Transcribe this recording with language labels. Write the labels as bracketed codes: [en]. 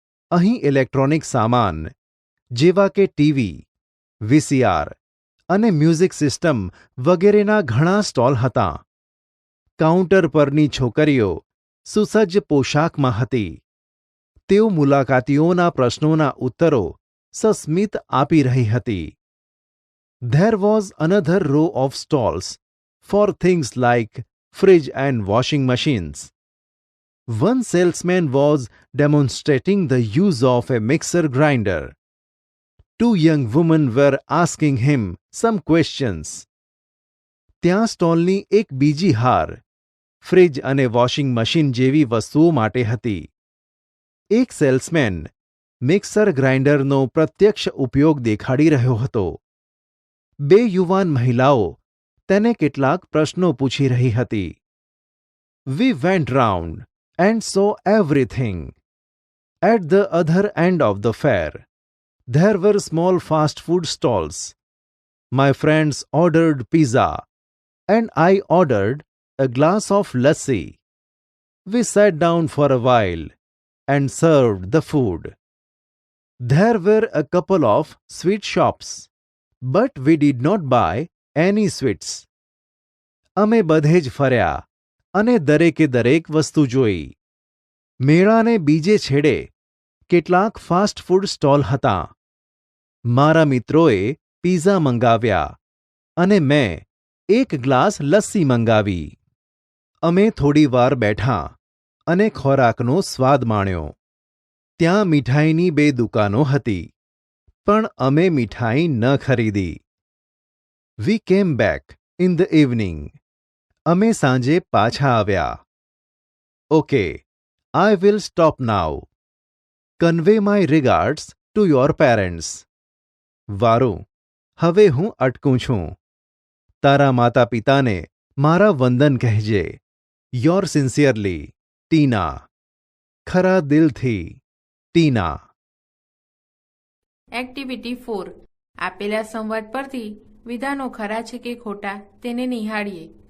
[gu] અહીં ઇલેક્ટ્રોનિક સામાન જેવા કે ટીવી, VCR અને મ્યુઝિક સિસ્ટમ વગેરેના ઘણા સ્ટોલ હતા. કાઉન્ટર પરની છોકરીઓ સુસજ્જ પોશાકમાં હતી. તેઓ મુલાકાતીઓના પ્રશ્નોના ઉત્તરો સસ્મિત આપી રહી હતી. [en] There was another row of stalls for things like fridge and washing machines. One salesman was demonstrating the use of a mixer grinder. 2 young women were asking him some questions. [gu] ત્યાં સ્ટોલની એક બીજી હાર ફ્રિજ અને washing machine જેવી વસ્તુઓ માટે હતી. એક સેલ્સમેન મિક્સર ગ્રાઇન્ડરનો પ્રત્યક્ષ ઉપયોગ દેખાડી રહ્યો હતો. 2 યુવાન મહિલાઓ તેને કેટલાક પ્રશ્નો પૂછી રહી હતી. [en] We went round and saw everything. At the other end of the fair, there were small fast food stalls. My friends ordered pizza and I ordered a glass of lassi. We sat down for a while and served the food. There were a couple of sweet shops, but we did not buy any sweets. [gu] અમે બધે જ ફર્યા અને દરેકે દરેક વસ્તુ જોઈ. મેળાને બીજે છેડે કેટલાક ફાસ્ટ ફૂડ સ્ટોલ હતા. મારા મિત્રોએ પીઝા મંગાવ્યા અને મેં એક ગ્લાસ લસ્સી મંગાવી. અમે થોડી વાર બેઠા અને ખોરાકનો સ્વાદ માણ્યો. ત્યાં મીઠાઈની 2 દુકાનો હતી, પણ અમે મીઠાઈ ન ખરીદી. [en] We came back in the evening. [gu] અમે સાંજે પાછા આવ્યા. [en] Okay, I will stop now. Convey my regards to your parents. [gu] વારું, હવે હું અટકું છું. તારા માતા પિતાને મારા વંદન કહેજે. [en] Yours sincerely, Tina. [gu] ખરા દિલથી, ટીના. એક્ટિવિટી 4 આપેલા સંવાદ પરથી વિધાનો ખરા છે કે ખોટા તેને નિહાળીએ.